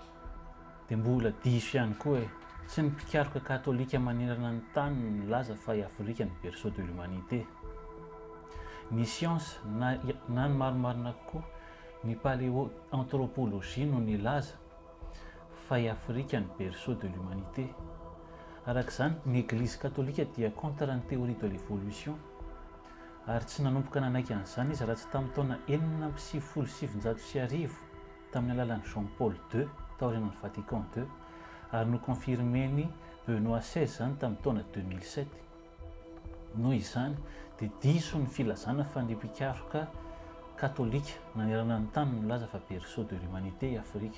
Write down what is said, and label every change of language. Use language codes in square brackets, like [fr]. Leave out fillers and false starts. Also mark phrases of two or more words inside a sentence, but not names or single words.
[mg] Dia mbola diso ihany koa hoe tsy ny mpikaroka katolika manerana ny tany no milaza fa i Afrika ny [fr] berceau de l'humanité. [mg] Ny science na ny marimarina kokoa ny paléoanthropologie no nilaza fa i Afrika ny [fr] berceau de l'humanité. [mg] Arak'izany ny église katolika dia contre ny [fr] théorie de l'évolution [mg] ary tsy nanomboka nanaiky an'izany izy raha tsy tamin'ny taona 1779 tamin'ny alalan'ny Jean Paul II taorian'ny Vatican II ary no confirmeny Benoît XVI zany tamin'ny taona 2007. Noho izany dia diso ny filazana fa ny mpikaroka katolika nanerana ny tany milaza fa [fr] berceau de l'humanité [mg] i Afrika.